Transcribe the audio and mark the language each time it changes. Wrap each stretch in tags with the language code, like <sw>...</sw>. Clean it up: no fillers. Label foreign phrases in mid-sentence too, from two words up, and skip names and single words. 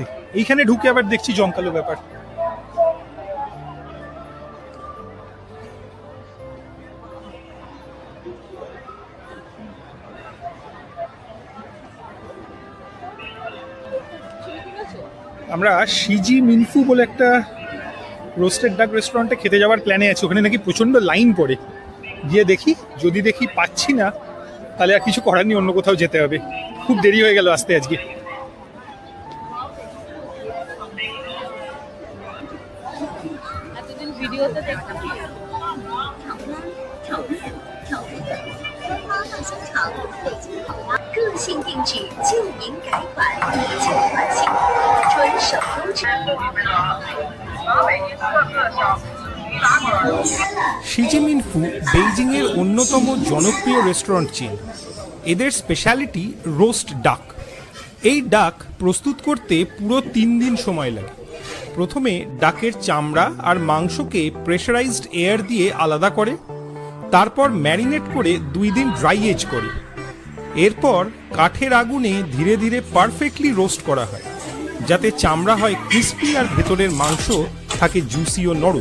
<bn>এইখানে ঢুকে আবার দেখছি জমকালো ব্যাপার। আমরা শিজি মিনফু বলে একটা</bn> <en>roasted duck</en> <bn>রেস্টুরেন্টে খেতে যাওয়ার প্ল্যানে আছি। ওখানে নাকি প্রচণ্ড লাইন পড়ে, গিয়ে দেখি, যদি দেখি পাচ্ছি না তাহলে আর কিছু করার নেই, অন্য কোথাও যেতে হবে। খুব দেরি হয়ে গেল আসতে আজকে। এতদিন ভিডিওতে দেখতাম,</bn> <zh>个性定制，旧银改款，以旧换新，纯手工制。</zh> <bn>শিজি মিনফু বেইজিংয়ের অন্যতম জনপ্রিয়</bn> <en>restaurant chain.</en> <bn>এদের স্পেশালিটি</bn> <en>roast duck.</en> <bn>এই ডাক প্রস্তুত করতে পুরো 3 দিন সময় লাগে। প্রথমে ডাকের চামড়া আর মাংসকে</bn> <en>pressurized air</en> <bn>দিয়ে আলাদা করে, তারপর ম্যারিনেট করে 2 দিন</bn> <en>dry age</en> <bn>করে, এরপর কাঠের আগুনে ধীরে ধীরে</bn> <en>perfectly roast</en> <bn>করা হয়, যাতে চামড়া হয় ক্রিস্পি আর ভেতরের মাংস থাকে জুসি ও নরম।</bn>